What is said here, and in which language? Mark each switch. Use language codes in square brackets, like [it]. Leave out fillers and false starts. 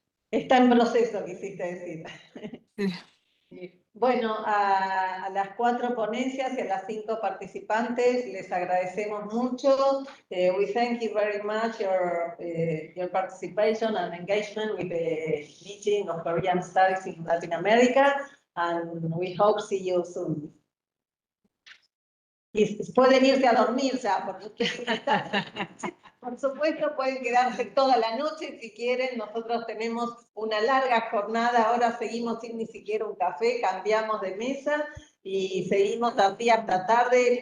[es] Está en proceso, quisiste decir. Sí. Bueno, a las 4 ponencias y a las 5 participantes les agradecemos mucho. [en] We thank you very much your participation and engagement with the meeting of Korean Studies in Latin America, and we hope see you soon. [es] Y pueden irse a dormir ya, porque por supuesto pueden quedarse toda la noche si quieren. Nosotros tenemos una larga jornada, ahora seguimos sin ni siquiera un café, cambiamos de mesa y seguimos así hasta tarde.